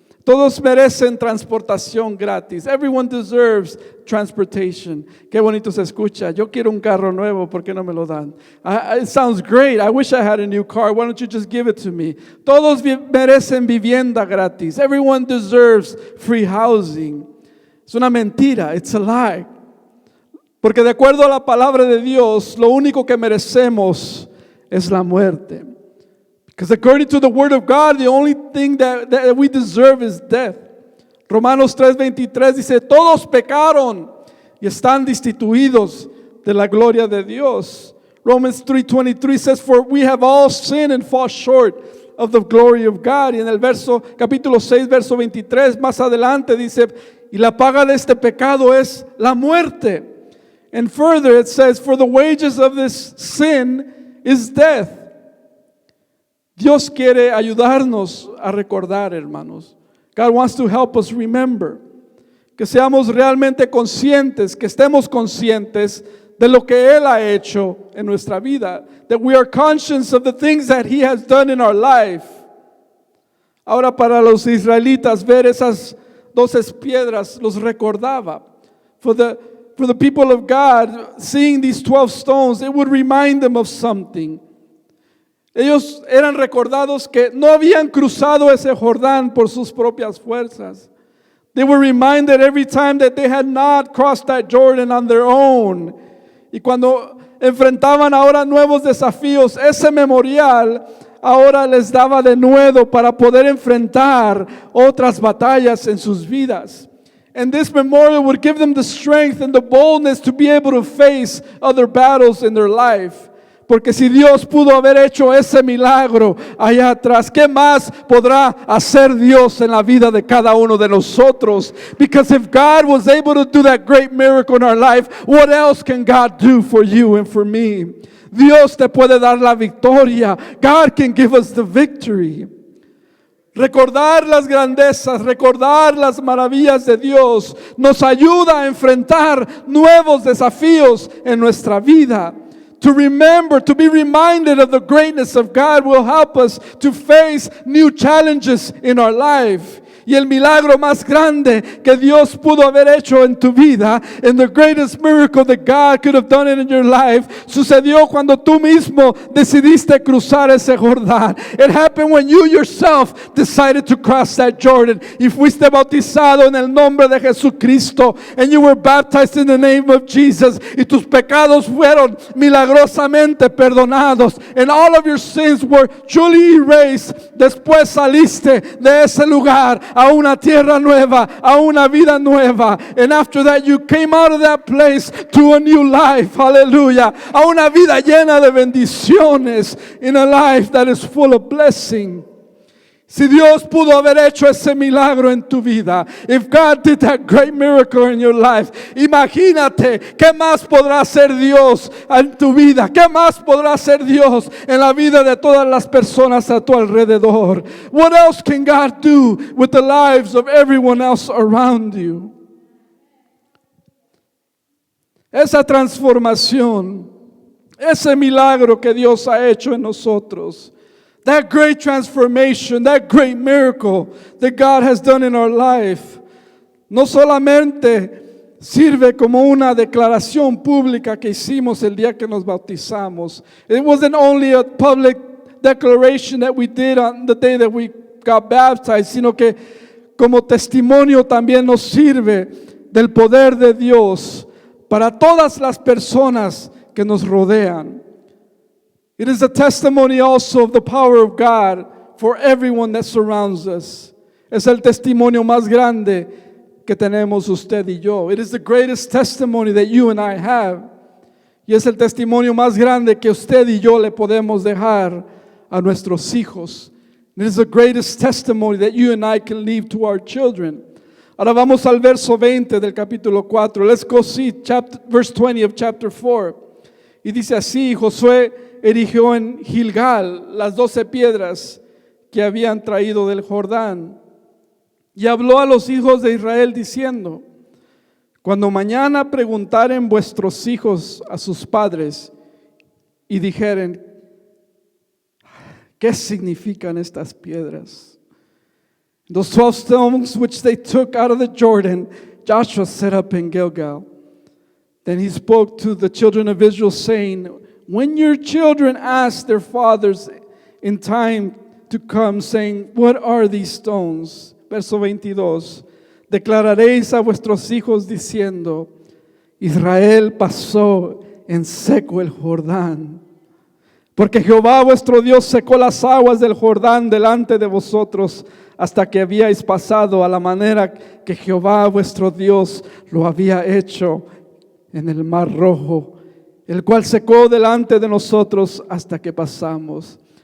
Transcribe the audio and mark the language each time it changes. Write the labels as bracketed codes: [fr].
[es] Todos merecen transportación gratis. [en] Everyone deserves transportation. [es] Qué bonito se escucha. Yo quiero un carro nuevo, ¿por qué no me lo dan? [en] It sounds great. I wish I had a new car. Why don't you just give it to me? [es] Todos merecen vivienda gratis. [en] Everyone deserves free housing. [es] Es una mentira. [en] It's a lie. [es] Porque de acuerdo a la palabra de Dios, lo único que merecemos es la muerte. [en] Because according to the word of God, the only thing that we deserve is death. [es] Romanos 3:23 dice, todos pecaron y están destituidos de la gloria de Dios. [en] Romans 3:23 says, for we have all sinned and fall short of the glory of God. [es] Y en el capítulo 6, verso 23, más adelante dice, y la paga de este pecado es la muerte. [en] And further it says, for the wages of this sin is death. [es] Dios quiere ayudarnos a recordar, hermanos. [en] God wants to help us remember. [es] Que seamos realmente conscientes, que estemos conscientes de lo que Él ha hecho en nuestra vida. [en] That we are conscious of the things that He has done in our life. [es] Ahora para los israelitas ver esas 12 piedras los recordaba. [en] For the people of God, seeing these 12 stones, it would remind them of something. [es] Ellos eran recordados que no habían cruzado ese Jordán por sus propias fuerzas. [en] They were reminded every time that they had not crossed that Jordan on their own. [es] Y cuando enfrentaban ahora nuevos desafíos, ese memorial ahora les daba de nuevo para poder enfrentar otras batallas en sus vidas. [en] And this memorial would give them the strength and the boldness to be able to face other battles in their life. [es] Porque si Dios pudo haber hecho ese milagro allá atrás, ¿qué más podrá hacer Dios en la vida de cada uno de nosotros? [en] Because if God was able to do that great miracle in our life, what else can God do for you and for me? [es] Dios te puede dar la victoria. [en] God can give us the victory. [es] Recordar las grandezas, recordar las maravillas de Dios nos ayuda a enfrentar nuevos desafíos en nuestra vida. [en] To remember, to be reminded of the greatness of God will help us to face new challenges in our life. [es] Y el milagro más grande que Dios pudo haber hecho en tu vida, [en] and the greatest miracle that God could have done in your life, [es] sucedió cuando tú mismo decidiste cruzar ese Jordán. [en] It happened when you yourself decided to cross that Jordan. [es] Y fuiste bautizado en el nombre de Jesucristo, [en] and you were baptized in the name of Jesus. [es] Y tus pecados fueron milagrosamente perdonados, [en] and all of your sins were truly erased. [es] Después saliste de ese lugar a una tierra nueva, a una vida nueva. [en] And after that you came out of that place to a new life. Hallelujah. [es] A una vida llena de bendiciones. [en] In a life that is full of blessing. [es] Si Dios pudo haber hecho ese milagro en tu vida, [en] if God did that great miracle in your life, [es] imagínate qué más podrá hacer Dios en tu vida, qué más podrá hacer Dios en la vida de todas las personas a tu alrededor. [en] What else can God do with the lives of everyone else around you? [es] Esa transformación, ese milagro que Dios ha hecho en nosotros, [en] that great transformation, that great miracle that God has done in our life, [es] no solamente sirve como una declaración pública que hicimos el día que nos bautizamos. [en] It wasn't only a public declaration that we did on the day that we got baptized, [es] sino que como testimonio también nos sirve del poder de Dios para todas las personas que nos rodean. [en] It is a testimony also of the power of God for everyone that surrounds us. [es] Es el testimonio más grande que tenemos usted y yo. [en] It is the greatest testimony that you and I have. [es] Y es el testimonio más grande que usted y yo le podemos dejar a nuestros hijos. [en] It is the greatest testimony that you and I can leave to our children. [es] Ahora vamos al verso 20 del capítulo 4. [en] Let's go see verse 20 of chapter 4. [es] Y dice así: Josué erigió en Gilgal las 12 piedras que habían traído del Jordán. Y habló a los hijos de Israel diciendo: cuando mañana preguntaren vuestros hijos a sus padres y dijeren: ¿qué significan estas piedras? [en] Those 12 stones which they took out of the Jordan, Joshua set up in Gilgal. Then he spoke to the children of Israel, saying, when your children ask their fathers in time to come, saying, what are these stones? [es] Verso 22. Declararéis a vuestros hijos diciendo: Israel pasó en seco el Jordán, porque Jehová vuestro Dios secó las aguas del Jordán delante de vosotros hasta que habíais pasado, a la manera que Jehová vuestro Dios lo había hecho en el Mar Rojo, el cual secó delante de nosotros hasta que pasamos.